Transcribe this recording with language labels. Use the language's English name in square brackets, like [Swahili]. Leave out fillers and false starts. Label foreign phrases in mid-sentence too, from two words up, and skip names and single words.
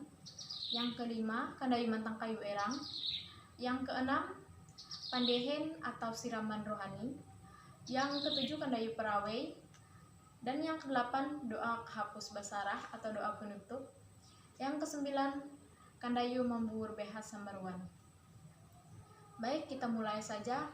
[Indonesian] Yang kelima, kandayu mantang kayu erang. Yang keenam, pandehen atau siraman rohani. Yang ketujuh, kandayu perawai. Dan yang kedelapan, doa hapus basarah atau doa penutup. Yang kesembilan, kandayu membuur behas sambaruan. Baik, kita mulai saja.